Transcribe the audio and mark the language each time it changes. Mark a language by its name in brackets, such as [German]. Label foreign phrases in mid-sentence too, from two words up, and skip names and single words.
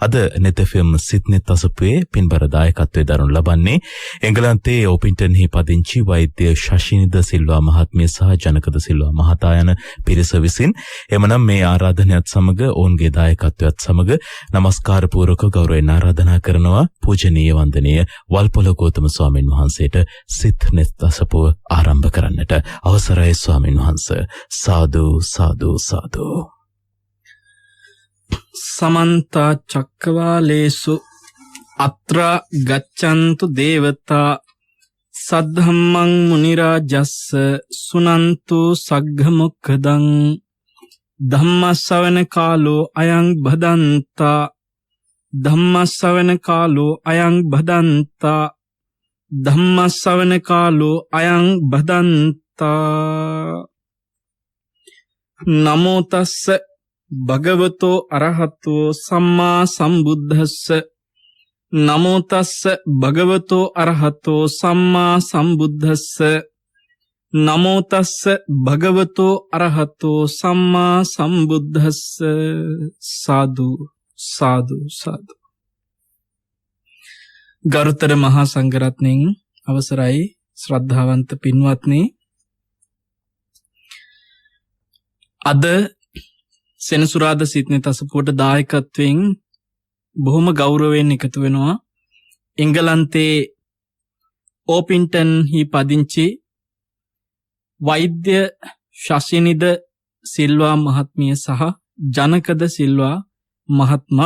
[Sinhala] අද නෙතෆම් සිත්නෙත් අසපුවේ පින්බර දායකත්වයේ දරනු ලබන්නේ එංගලන්තයේ ඕපින්ටන්හි පදිංචි වෛද්‍ය ශෂිනිද සිල්වා මහත්මිය සහ ජනකද සිල්වා මහතා යන පිරිස විසින්. එමනම් මේ ආරාධනයත් සමග ඔවුන්ගේ දායකත්වයත් සමග නමස්කාර පූර්වක ගෞරවයෙන් ආරාධනා කරනවා පූජනීය වන්දනීය වල්පොල ගෞතම ස්වාමීන් වහන්සේට සිත්නෙත් අසපුව ආරම්භ කරන්නට. අවසරයි ස්වාමීන් වහන්සේ. සාදු සාදු සාදු. [Pali] समन्त चक्रवालेषु अत्र गच्छन्तु देवता सद्धम्मं मुनिराजस्स सुनन्तु सग्घमुखदं धम्मश्रवण कालो अयं भदन्ता धम्मश्रवण कालो अयं भदन्ता धम्मश्रवण कालो अयं भदन्ता नमो तस्स භගවතෝ අරහතෝ සම්මා සම්බුද්දස්ස නමෝ තස්ස භගවතෝ අරහතෝ සම්මා සම්බුද්දස්ස නමෝ තස්ස භගවතෝ අරහතෝ සම්මා සම්බුද්දස්ස. [Sinhala] සාදු සාදු සාදු. ගරුතර මහා සංඝරත්නයන් අවසරයි ශ්‍රද්ධාවන්ත පින්වත්නි, අද සෙනසුරාද සිත්නෙත් අසපුවට දායකත්වයෙන් බොහොම ගෞරවයෙන් එකතු වෙනවා එංගලන්තයේ ඕපින්ටන් හි පදිංචි වෛද්‍ය ශෂිනිද සිල්වා මහත්මිය සහ ජනකද සිල්වා මහත්මයා.